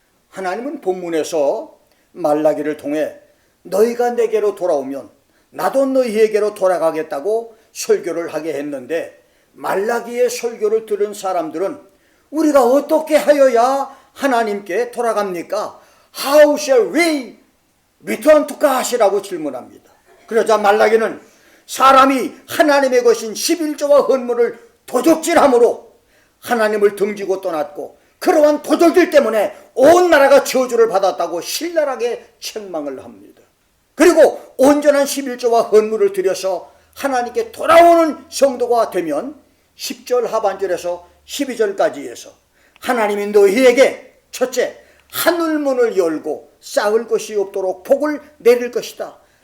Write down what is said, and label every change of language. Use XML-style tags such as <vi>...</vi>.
<ko>하나님은 본문에서 말라기를 통해 너희가 내게로 돌아오면 나도 너희에게로 돌아가겠다고 설교를 하게 했는데, 말라기의 설교를 들은 사람들은 우리가 어떻게 하여야 하나님께 돌아갑니까?</ko> <en>How shall we return to God</en> <ko>이라고 질문합니다. 그러자 말라기는 사람이 하나님의 것인 11조와 헌물을 도적질함으로 하나님을 등지고 떠났고 그러한 도적들 때문에 온 나라가 저주를 받았다고 신랄하게 책망을 합니다. 그리고 온전한 11조와 헌물을 들여서 하나님께 돌아오는 성도가 되면 10절 하반절에서 12절까지 해서 하나님이 너희에게 첫째, 하늘문을 열고 쌓을 것이 없도록 복을 내릴 것이다.</ko>